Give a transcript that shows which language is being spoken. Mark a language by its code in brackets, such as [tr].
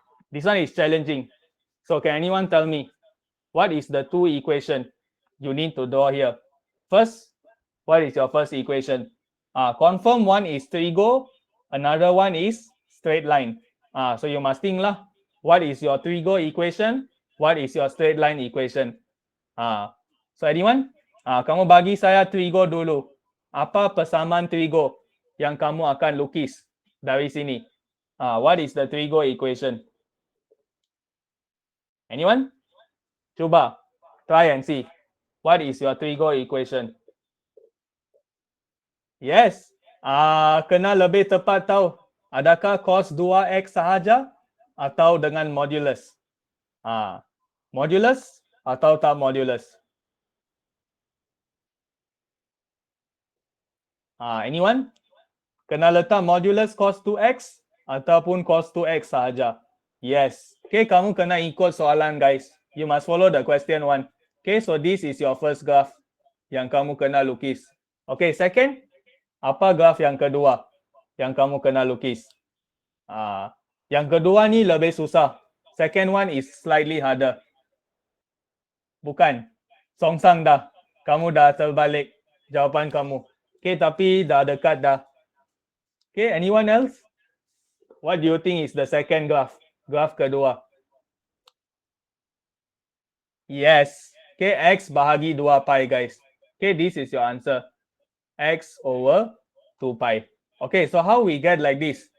[en] This one is challenging. So can anyone tell me what is the 2 equation you need to draw here? First, what is your first equation? Confirm one is trigo, another one is straight line. So you must think lah, what is your trigo equation? What is your straight line equation? So anyone? [ms] Kamu bagi saya trigo dulu. Apa persamaan trigo yang kamu akan lukis dari sini? [en] What is the trigo equation? Anyone? Cuba, try and see. What is your trigo equation? [ms] Yes. Kena lebih tepat tahu. Adakah cos 2x sahaja atau dengan modulus? Modulus atau tak modulus? Anyone? Kena letak modulus cos 2x ataupun cos 2x sahaja? Yes. Okay, kamu kena ikut soalan, guys. [en] You must follow the question 1. Okay, so this is your first graph [ms] yang kamu kena lukis. Okay, second, apa graph yang kedua yang kamu kena lukis? Yang kedua ni lebih susah. [en] Second one is slightly harder. [ms] Bukan. Songsang dah. Kamu dah terbalik jawapan kamu. Okay, tapi dah dekat dah. [en] Okay, anyone else? What do you think is the second graph? [ms] Graph kedua. [en] Yes. Okay, x bahagi 2 pi, guys. Okay, this is your answer. X over 2 pi. Okay, so how we get like this?